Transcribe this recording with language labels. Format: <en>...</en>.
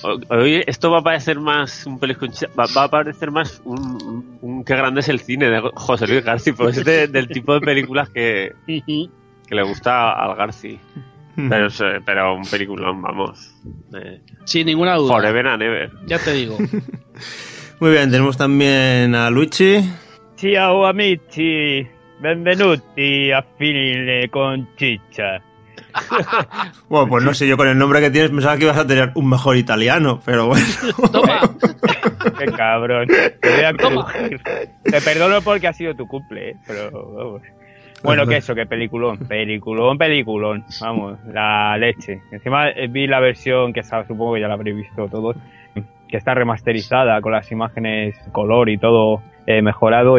<es>Hoy esto va a parecer más un Pelis con Chicha, va a parecer más un qué grande es el cine de José Luis Garci, porque es del tipo de películas que le gusta al Garci. Pero un peliculón, vamos. Sin ninguna duda.</es> <en>Forever and ever.</en> <es>Ya te digo. Muy bien, tenemos también a Luigi.</es> <it>Ciao amici, benvenuti a Pelis con Chicha.</it> <es>Bueno, pues no sé, yo con el nombre que tienes pensaba que ibas a tener un mejor italiano, pero bueno. Toma. Qué cabrón. Te voy a corregir. Te perdono porque ha sido tu cumple, ¿eh? Pero bueno, que eso, que peliculón. Vamos, la leche. Encima vi la versión que supongo que ya la habréis visto todos, que está remasterizada con las imágenes color y todo mejorado.</es>